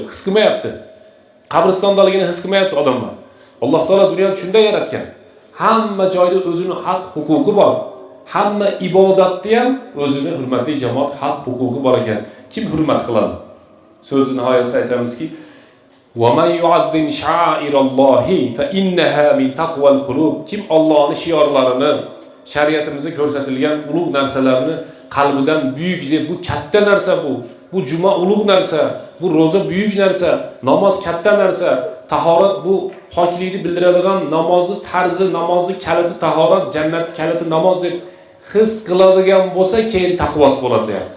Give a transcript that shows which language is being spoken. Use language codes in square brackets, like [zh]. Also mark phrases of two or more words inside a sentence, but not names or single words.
[uz] His qilmayapti. Qabristondaligini his qilmayapti odamlar. Alloh taolo dunyoni shunday yaratgan. Hamma joyda o'zining haq huquqi bor. Hamma ibodatda ham o'zining hurmatli jamoat haq huquqi bor ekan. Kim hurmat qiladi? So'zning nihoyasida aytamizki, [ar] وَمَنْ يُعَظِّمْ شَعَائِرَ اللَّهِ فَإِنَّهَا مِنْ تَقْوَى الْقُلُوبِ. [uz] Kim Allohning shiorlarini, shariatimizda ko'rsatilgan ulug' narsalarni qalbidan buyuk deb, bu katta narsa bu. Bu juma ulug' narsa, bu roza buyuk narsa, namoz katta narsa, tahorat bu poklikni bildiradigan namozi farzi, namozi kaliti tahorat, jannat kaliti namoz deb his qiladigan bo'lsa, keyin taqvosi bo'ladi deyapti.